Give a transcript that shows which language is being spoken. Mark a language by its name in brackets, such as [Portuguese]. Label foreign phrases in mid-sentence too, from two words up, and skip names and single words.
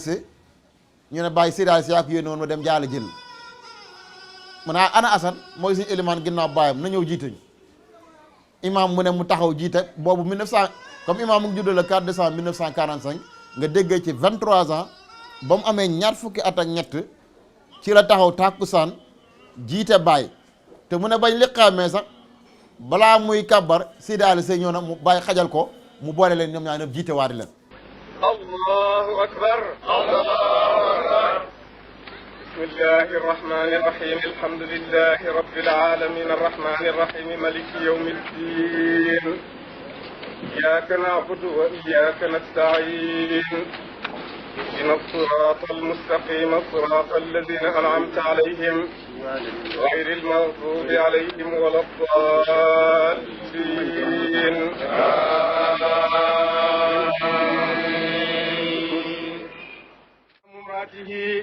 [Wolof] Cissé ñu ne Baye Seydi Aliou Cissé yaa ko yónni woon ma dem jaale jël mu ne ana Assane mooy suñu élimaan ginnaaw baayam na ñëw jiite ñu imaam mu ne mu taxaw jiite boobu 1900 comme imaam mu ngi juddoo [French] le 4 décembre 1945 [Wolof] nga déggee ci 23 ans ba mu amee ñaar fukki at ak ñett ci la taxaw tàkkusaan jiite Baye te mu ne bañ liqaamee sax balaa muy kàbbar Seydi Aliou Cissé ñëw na mu Baye xajal ko mu boole leen ñoom ñaar ñëpp jiite waari leen. [Arabic] الله أكبر. بسم الله الرحمن الرحيم الحمد لله رب العالمين الرحمن الرحيم مالك يوم الدين إياك نعبد وإياك نستعين اهدنا الصراط المستقيم صراط الذين أنعمت عليهم غير المغضوب عليهم ولا الضالين آمين.